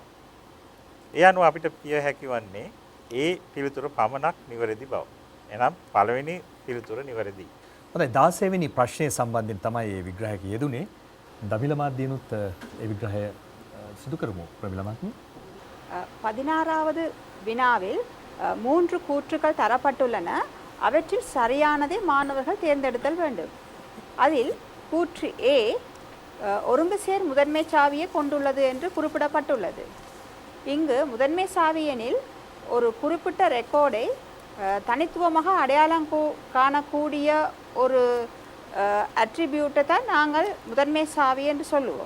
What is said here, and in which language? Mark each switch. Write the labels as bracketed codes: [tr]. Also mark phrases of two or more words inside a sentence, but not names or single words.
[si] ඒ අනුව අපිට කිය හැකි වන්නේ ඒ පිළිතුර පමණක් නිවැරදි බව. එනම් පළවෙනි පිළිතුර නිවැරදි. හොඳයි 16 වෙනි ප්‍රශ්නය සම්බන්ධයෙන් තමයි මේ විග්‍රහය යෙදුනේ. දමිල මාධ්‍යනුත් ඒ විග්‍රහය සිදු කරමු ප්‍රමිල මහත්මිය. [ta] 16வது வினாவில் 3 கூற்றுக்கள் தரப்பட்டுள்ளன. அவற்றில் சரியானதை மாணவர்கள் தேர்ந்தெடுத்தல் வேண்டும். அதில் கூற்று A ஒருங்கு சேர் முதன்மை சாவியை கொண்டுள்ளது என்று குறிப்பிடப்பட்டுள்ளது. இங்கு முதன்மை சாவி எனில் ஒரு குறிப்பிட்ட ரெக்கார்டை தனித்துவமாக அடையாளம் காணக்கூடிய ஒரு அட்ரிபியூட்டை தான் நாங்கள் முதன்மை சாவி என்று சொல்லுவோம்.